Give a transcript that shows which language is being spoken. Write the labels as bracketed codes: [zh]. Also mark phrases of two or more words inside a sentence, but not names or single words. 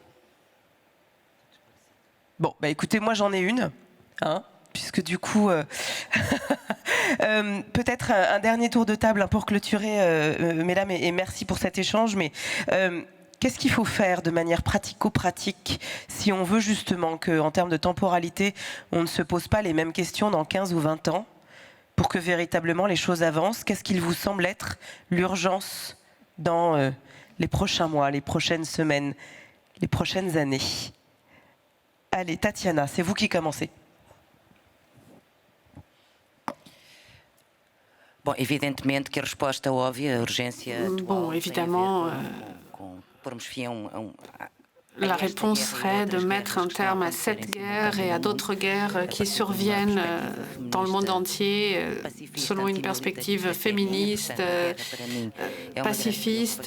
[fr] Bon, bah écoutez, moi j'en ai une, hein, puisque du coup, peut-être un dernier tour de table pour clôturer, mesdames, et merci pour cet échange, mais qu'est-ce qu'il faut faire de manière pratico-pratique si on veut justement qu'en termes de temporalité, on ne se pose pas les mêmes questions dans 15 ou 20 ans pour que véritablement les choses avancent? Qu'est-ce qu'il vous semble être l'urgence dans les prochains mois, les prochaines semaines, les prochaines années? Allez, Tatiana, c'est vous qui commencez. [pt] Bom, evidentemente que a resposta óbvia, a urgência atual, [fr] Bon, évidemment, [pt] pormos fim [fr] la réponse serait de mettre un terme à cette guerre et à d'autres guerres qui surviennent dans le monde entier selon une perspective féministe, pacifiste.